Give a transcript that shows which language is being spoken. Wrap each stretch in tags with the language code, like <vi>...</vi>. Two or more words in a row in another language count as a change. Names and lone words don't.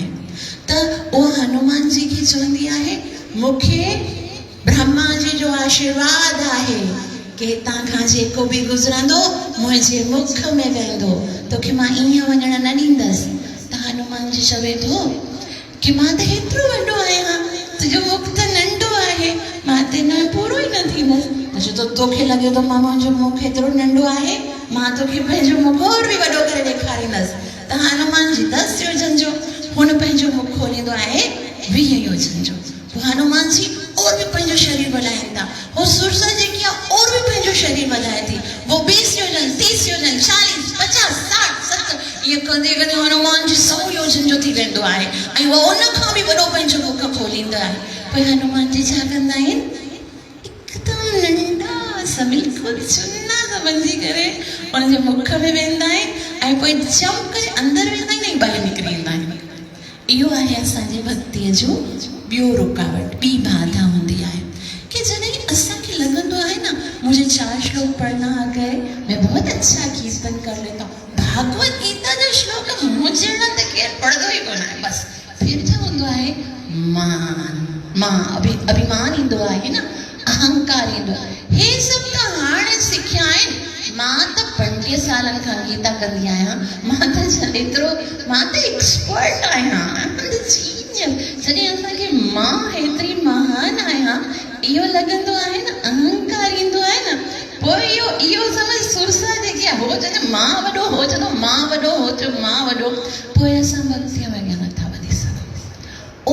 <sd>त उहा हनुमान जी खे चवंदी आहे मूंखे ब्रह्मा जी जो आशीर्वाद आहे कि तव्हां खां जेको बि गुज़रंदो मुंहिंजे मुख में वेंदो, तोखे मां ईअं वञण न ॾींदसि। त हनुमान जी चवे थो कि मां त हेतिरो वॾो आहियां, तुंहिंजो मुख त नंढो आहे, मां त न पूरो ई न थींदसि। छो त तोखे लॻे थो मां मुंहिंजो मुख हेतिरो नंढो आहे, मां तोखे पंहिंजो मुख और बि वॾो करे ॾेखारींदसि। त हनुमान जी 10 योजन जो, हुन पंहिंजो मुख खोलींदो आहे 20 योजन जो। पोइ हनुमान जी</sd> <hi>और भी</hi> <sd>पंहिंजो शरीर वधाइनि था, वो सुरसा जेकी आहे</sd> <hi>और भी</hi> <sd>पंहिंजो शरीर वधाए थी, वो 20 योजन, 30 योजन, 40, 50, 60, 70 ईअं कंदे कंदे हनुमान जी 100 योजन जो थी वेंदो आहे ऐं उहो उन खां बि वॾो पंहिंजो मुख खोलींदा आहे। पोइ हनुमान जी छा कंदा आहिनि, हिकदमि नंढा सा बिल्कुलु चुना समझी करे उनजे मुख में वेंदा आहिनि ऐं पोइ जंप करे अंदरि वेंदा आहिनि ऐं ॿाहिरि निकिरी ईंदा आहिनि। इहो आहे असांजी भक्तीअ जो ॿियो रुकावट, ॿी बाधा हूंदी आहे कि जॾहिं असांखे लॻंदो आहे न</sd> <hi>मुझे 4 श्लोक पढ़ना आ गए, मैं बहुत अच्छा कीर्तन कर लेता हूँ,</hi> <sd>भागवत गीता जो श्लोक मुझे न त केर पढ़ंदो ई कोन आहे, बस फिर छा हूंदो आहे, अभिमान ईंदो आहे न, अहंकार ईंदो आहे। हे सभु त हाणे सिखिया आहिनि, मां त 25 सालनि खां गीता कंदी आहियां, मां त एक्सपर्ट आहियां, जॾहिं असांखे मां हेतिरी महान आहियां इहो लॻंदो आहे न, अहंकार ईंदो आहे न, पोइ इहो समझ सुरसा जेकी आहे हो जॾहिं मां वॾो हो चवंदो मां वॾो हो चयो मां वॾो, पोइ असां भक्तीअ में अॻियां नथा वधी सघूं।</sd>